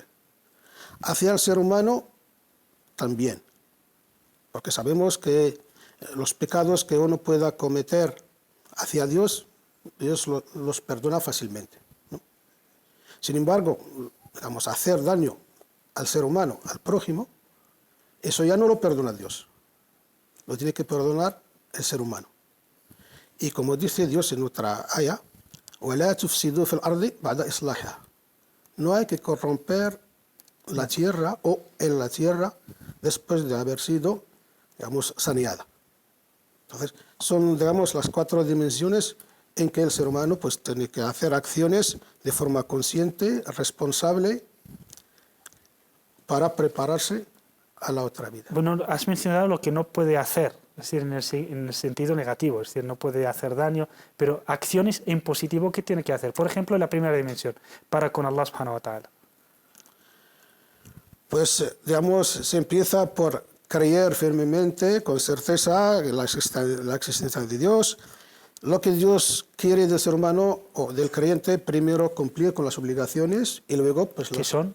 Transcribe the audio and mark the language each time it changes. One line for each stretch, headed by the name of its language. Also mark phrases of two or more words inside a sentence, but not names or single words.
Spanish: Hacia el ser humano también, porque sabemos que los pecados que uno pueda cometer hacia Dios, Dios los perdona fácilmente, ¿no? Sin embargo, digamos, hacer daño al ser humano, al prójimo, eso ya no lo perdona Dios, lo tiene que perdonar el ser humano. Y como dice Dios en otra aya,
Arabic: وَلَا تُفْسِدُوا فِي الْأَرْضِ بَعْدَ إِصْلَاحِهَا.
Spanish: No hay que corromper la tierra o en la tierra después de haber sido, digamos, saneada. Entonces, son, digamos, las 4 dimensiones en que el ser humano pues tiene que hacer acciones de forma consciente, responsable, para prepararse a la otra vida. Bueno, has mencionado lo que no puede hacer, es decir, en el sentido negativo, es decir, no puede hacer daño, pero acciones en positivo, ¿qué tiene que hacer? Por ejemplo, en la primera dimensión, para con
Arabic: الله سبحانه وتعالى.
Spanish: Pues, digamos, se empieza por creer firmemente, con certeza, en la existencia de Dios. Lo que Dios quiere del ser humano o del creyente, primero cumplir con las obligaciones y luego, pues,